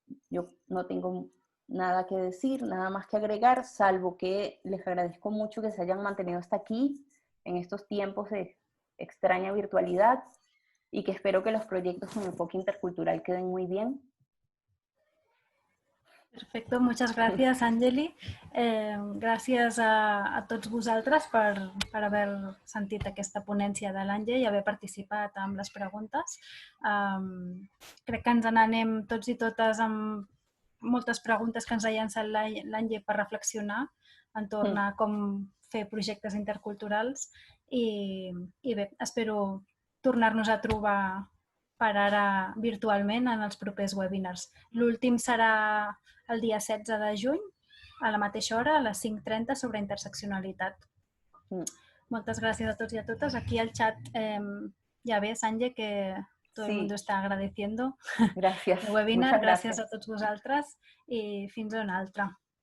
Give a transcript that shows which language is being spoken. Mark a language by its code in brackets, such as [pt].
[es] Yo no tengo nada que decir, nada más que agregar, salvo que les agradezco mucho que se hayan mantenido hasta aquí en estos tiempos de extraña virtualidad y que espero que los proyectos con enfoque intercultural queden muy bien. [ca] Perfecte, moltes gràcies, Àngeli. Gràcies a tots vosaltres per haver sentit aquesta ponència de l'Àngel i haver participat amb les preguntes. Crec que ens n'anem tots i totes amb moltes preguntes que ens ha llançat l'Àngel per reflexionar entorn a com fer projectes interculturals i bé, espero tornar-nos a trobar per ara virtualment en els propers webinars. L'últim serà el dia 16 de juny, a la mateixa hora, a les 5:30, sobre interseccionalitat. Moltes gràcies a tots i a totes. Aquí al chat ja ves, [es] Àngel, que todo el mundo está agradeciendo Gracias. el webinar. Muchas gracias. [ca] Gràcies a tots vosaltres i fins a una altra.